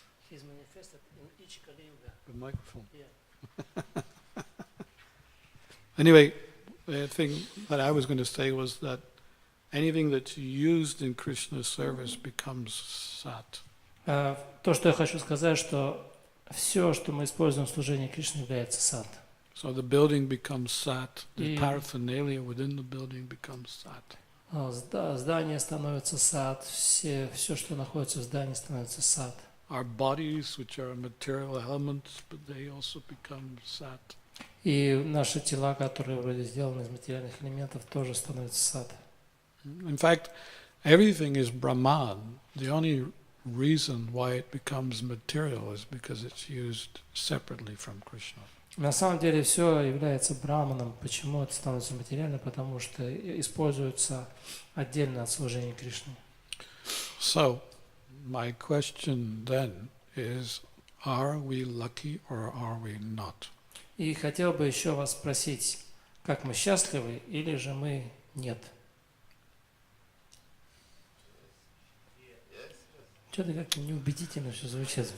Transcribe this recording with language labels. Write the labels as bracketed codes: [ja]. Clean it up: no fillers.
[en] He's manifested in each Kali Yuga. The microphone. Yeah. Anyway, the thing that I was going to say was that anything that's used in Krishna's service becomes sat. [ru] То, что я хочу сказать, что все, что мы используем в служении Кришне, является сад. [en] So the building becomes sat, the [ru] И- [en] paraphernalia within the building becomes sat. [ru] Здание становится сад, все, что находится в здании, становится сад. [en] Our bodies, which are material elements, but they also become sat. [ru] И наши тела, которые вроде сделаны из материальных элементов, тоже становятся сад. [en] In fact, everything is Brahman. The only reason why it becomes material is because it's used separately from Krishna. [ru] На самом деле все является браманом. Почему это становится материально? Потому что используется отдельно от служения Кришне. [en] So, my question then is, are we lucky or are we not? [ru] И хотел бы еще вас спросить, как мы счастливы или же мы нет? Что-то как-то неубедительно все звучит.